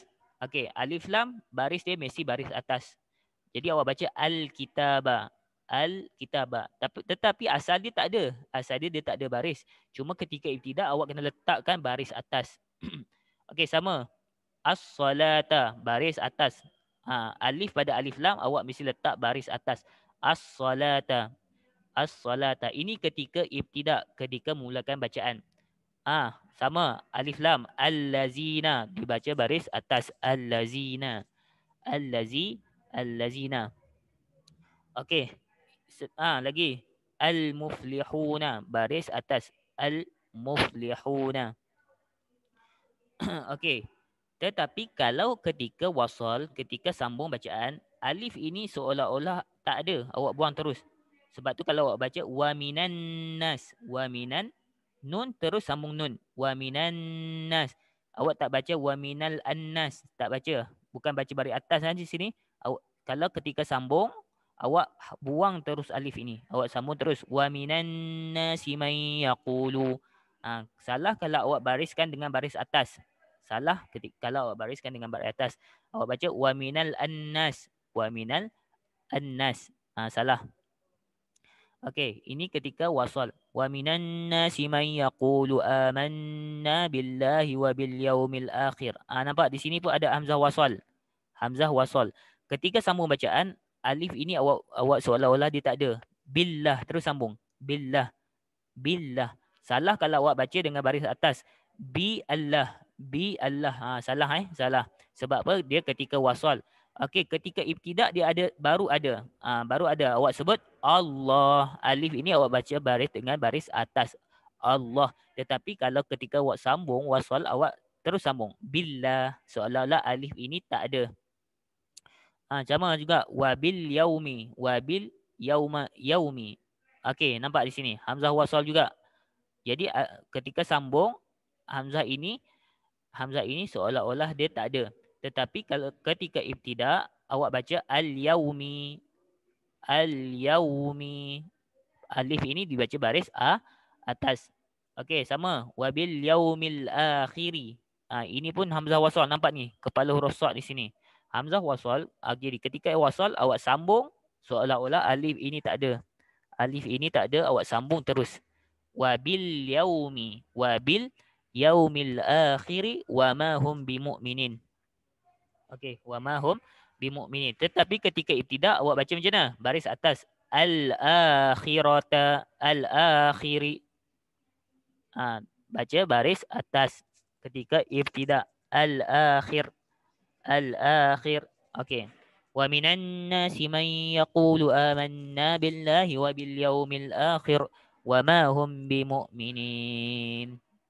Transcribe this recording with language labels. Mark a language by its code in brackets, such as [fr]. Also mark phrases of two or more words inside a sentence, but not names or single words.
[ms] Okey, alif lam, baris dia mesti baris atas. Jadi awak baca al-kitaba. Al-kitaba. Tetapi asal dia tak ada. Asal dia tak ada baris. Cuma ketika ibtidak awak kena letakkan baris atas. Okey, sama. As-salata. Baris atas. Alif pada alif lam awak mesti letak baris atas. [ar] الصلاة الصلاة. [ms] Ini ketika ibtidak. Ketika mulakan bacaan. Sama. Alif lam. Al-lazina. Dibaca baris atas. Al-lazina. Al-lazina. Okey. Lagi. Al-muflihuna. Baris atas. Al-muflihuna. Okey. Tetapi kalau ketika wasal, ketika sambung bacaan, alif ini seolah-olah tak ada. Awak buang terus. Sebab tu kalau awak baca [ar] ومن الناس, ومن, [ms] nun terus sambung nun. [ar] ومن الناس. [ms] Awak tak baca [ar] ومن الناس, [ms] tak baca. Bukan baca baris atas di sini. Kalau ketika sambung, awak buang terus alif ini. Awak sambung terus [ar] ومن الناس من يقول. [ms] Salah kalau awak bariskan dengan baris atas. Salah kalau awak bariskan dengan baris atas. Awak baca [ar] ومن الناس. ومن الناس. [ms] Salah. Okey, ini ketika wasal. [ar] ومن الناس من يقول آمنا بالله وباليوم الآخر. [ms] Nampak di sini pun ada hamzah wasal. Hamzah wasal. Ketika sambung bacaan, alif ini awak seolah-olah dia tak ada. Billah terus sambung. Billah. Billah. Salah kalau awak baca dengan baris atas. [ar] بالله بالله. [ms] Salah salah. Sebab apa? Dia ketika wasal. Okey, ketika ibtidak dia ada, baru ada. Baru ada. Awak sebut Allah. Alif ini awak baca baris dengan baris atas. Allah. Tetapi kalau ketika awak sambung wasal, awak terus sambung. Billah. Seolah-olah alif ini tak ada. Sama juga. [ar] وباليوم وباليوم. [ms] Okey, nampak di sini. Hamzah wasal juga. Jadi ketika sambung, hamzah ini seolah-olah dia tak ada. Tetapi kalau ketika ibtidak, awak baca al-yaumi. Al-yaumi. Alif ini dibaca baris atas. Okey, sama. [ar] وباليوم الآخر. [ms] Ini pun hamzah wasal. Nampak ni? Kepala huruf sad di sini. Hamzah wasal. Jadi ketika wasal, awak sambung. Seolah-olah alif ini tak ada. Alif ini tak ada. Awak sambung terus. [ar] وباليوم. وباليوم الآخر. وما هم بمؤمنين. Okey, وما هم بمؤمنين. [ms] Tetapi ketika ibtidak awak baca macam mana? Baris atas. [ar] الآخرة الآخر. [ms] Baca baris atas ketika ibtidak. [ar] الآخر الآخر. Okey. ومن الناس من يقول آمنا بالله وباليوم الآخر وما هم بمؤمنين.